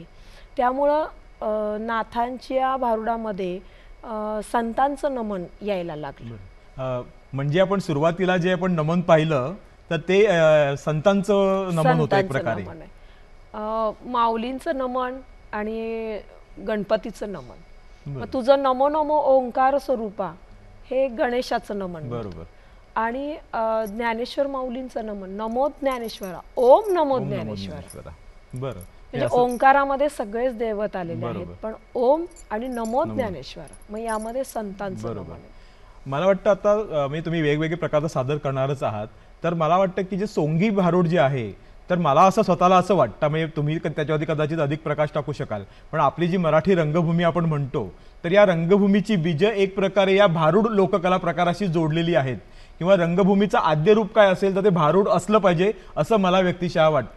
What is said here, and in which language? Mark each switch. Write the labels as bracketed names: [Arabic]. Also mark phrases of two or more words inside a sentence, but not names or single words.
[Marathi] त्यामुळं नाथांच्या भारुडामध्ये संतांचं नमन यायला लागलं. म्हणजे आपण सुरुवातीला जे आपण नमन पाहिलं तर ते संतांचं नमन होतं एक प्रकारे. माऊलींचं नमन आणि गणपतीचं नमन. मग तुझं नमो नमो ओंकार स्वरूपा हे गणेशाचं नमन. बरोबर. आणि ज्ञानेश्वर माऊलींचं नमन नमो ज्ञानेश्वरा, ओम नमो ज्ञानेश्वरा. बरं. म्हणजे ओंकारामध्ये सगळेच देवत आलेले आहेत, पण ओम आणि नमो ज्ञानेश्वरा मग यामध्ये संतांचं नमन आहे. मला वाटतं आता म्हणजे तुम्ही वेगवेगळे प्रकारचं सादर करणारच आहात, तर मला वाटतं की जे सोंगी भारुड जे आहे तर मला असं स्वतःला असं वाटतं, म्हणजे तुम्ही त्याच्यावरती कदाचित अधिक प्रकाश टाकू शकाल, पण आपली जी मराठी रंगभूमी आपण म्हणतो तर या रंगभूमीची बीज एक प्रकारे या भारुड लोककला प्रकाराशी जोडलेली आहेत, किंवा रंगभूमीचं आद्य रूप काय असेल तर ते भारुड असलं पाहिजे असं मला व्यक्तिशः वाटतं.